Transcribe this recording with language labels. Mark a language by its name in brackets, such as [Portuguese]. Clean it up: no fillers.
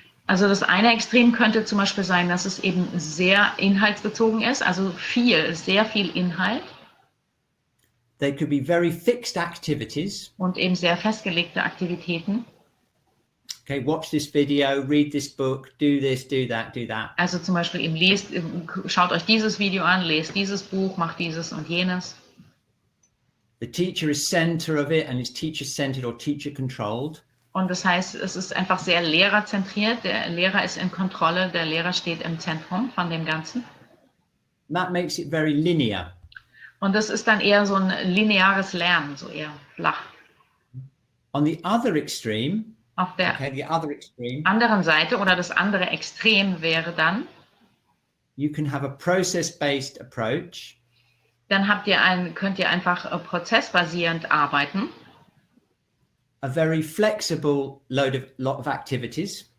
[German] Also das eine Extrem könnte zum Beispiel sein, dass es eben sehr inhaltsbezogen ist, also sehr viel Inhalt. [English] They could be very fixed activities. [German] Und eben sehr festgelegte Aktivitäten. [English] Okay, watch this video, read this book, do this, do that, do that. [German] Also zum Beispiel eben schaut euch dieses Video an, lest dieses Buch, macht dieses und jenes. [English] The teacher is center of it and it's teacher-centered or teacher-controlled. [German] Und das heißt, es ist einfach sehr lehrerzentriert. Der Lehrer ist in Kontrolle, der Lehrer steht im Zentrum von dem Ganzen. [English] That makes it very linear. [German] Und das ist dann eher so ein lineares Lernen, so eher flach. [English] On the other extreme, [German] Auf der anderen Seite oder das andere Extrem wäre dann, [English] you can have a process-based approach. [German] Dann könnt ihr einfach prozessbasierend arbeiten. [English] A very flexible lot of activities.